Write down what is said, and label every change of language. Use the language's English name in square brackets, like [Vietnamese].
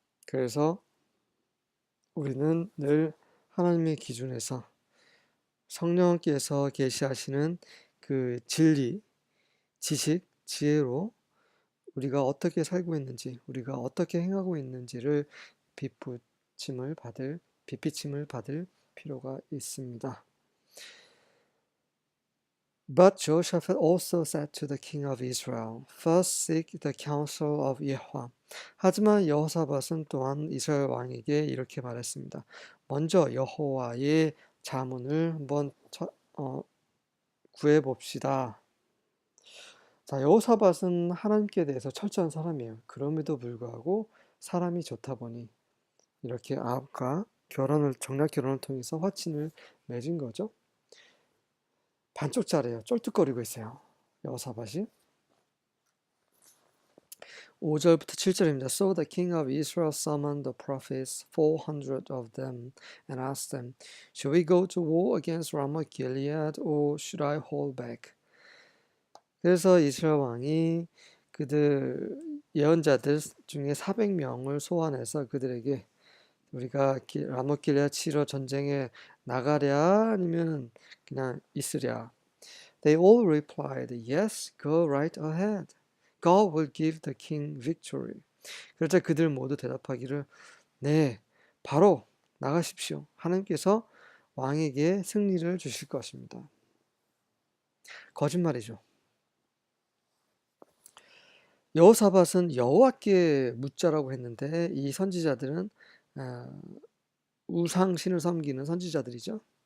[Korean] 그래서 우리는 늘 하나님의 기준에서 성령께서 계시하시는 그 진리, 지식, 지혜로 우리가 어떻게 살고 있는지, 우리가 어떻게 행하고 있는지를 비추침을 받을 필요가 있습니다. [English] But Jehoshaphat also said to the king of Israel, First seek the counsel of Yahweh. [Korean] 하지만 여호사밧은 또한 이스라엘 왕에게 이렇게 말했습니다. 먼저 여호와의 자문을 한번 구해봅시다. 자, 여호사밧은 하나님께 대해서 철저한 사람이에요. 그럼에도 불구하고 사람이 좋다 보니 이렇게 아합과 정략 결혼을 통해서 화친을 맺은 거죠. 반쪽짜리예요. 쫄뚝거리고 있어요. 여호사밧이. 5절부터 7절입니다. [English] So the king of Israel summoned the prophets, 400 of them, and asked them, Shall we go to war against Ramoth Gilead, or should I hold back? [Korean] 그래서 이스라엘 왕이 그들 예언자들 중에 400명을 소환해서 그들에게 우리가 라모th 길레앗 치러 전쟁에 나가랴 아니면 그냥 있으랴. [English] They all replied, Yes, go right ahead. God will give the king victory. [Korean] 그러자 그들 모두 대답하기를 네, 바로 나가십시오. 하나님께서 왕에게 승리를 주실 것입니다. 거짓말이죠. 여호사밧은 여호와께 묻자라고 했는데 이 선지자들은 우상신을 섬기는 선지자들이죠.